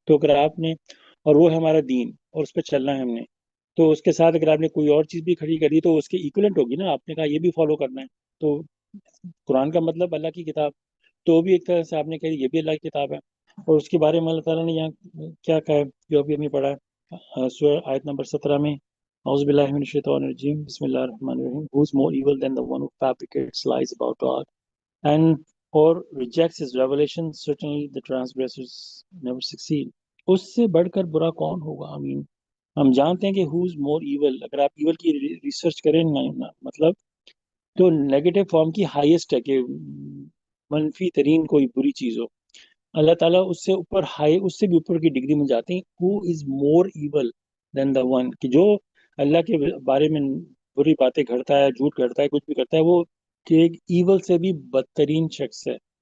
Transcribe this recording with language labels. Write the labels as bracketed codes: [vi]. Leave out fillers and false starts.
[ur] تو اگر آپ نے، اور وہ ہے ہمارا دین اور اس پہ چلنا ہے ہم نے، تو اس کے ساتھ اگر آپ نے کوئی اور چیز بھی کھڑی کر دی تو اس کے ایکولنٹ ہوگی نا. آپ نے کہا یہ بھی فالو کرنا ہے، تو قرآن کا مطلب اللہ کی کتاب، تو بھی ایک طرح سے آپ نے کہا یہ بھی اللہ کی کتاب ہے. اور اس کے بارے میں اللہ تعالیٰ نے یہاں کیا کہا ہے جو ابھی ہم نے پڑھا ہے سورہ آیت نمبر 17 میں، اعوذ باللہ من الشیطان الرجیم، بسم اللہ الرحمن الرحیم. [en] Who is more evil than the one who fabricates lies about God and or rejects his revelation? Certainly the transgressors never succeed. [ur] اس سے بڑھ کر برا کون ہوگا؟ ہم جانتے ہیں کہ [en] who is more evil. [ur] اگر آپ ایول کی ریسرچ کریں مطلب تو نیگیٹو فارم کی ہائیسٹ ہے کہ منفی ترین کوئی بری چیز ہو. اللہ تعالیٰ اس سے اوپر اس سے بھی اوپر کی ڈگری میں جاتے ہیں. [en] who is more evil than the one، [ur] کہ جو اللہ کے بارے میں بری باتیں گھڑتا ہے، جھوٹ گھڑتا ہے، کچھ بھی کرتا ہے، وہ کہ ایک ایول سے بھی بدترین شخص ہے.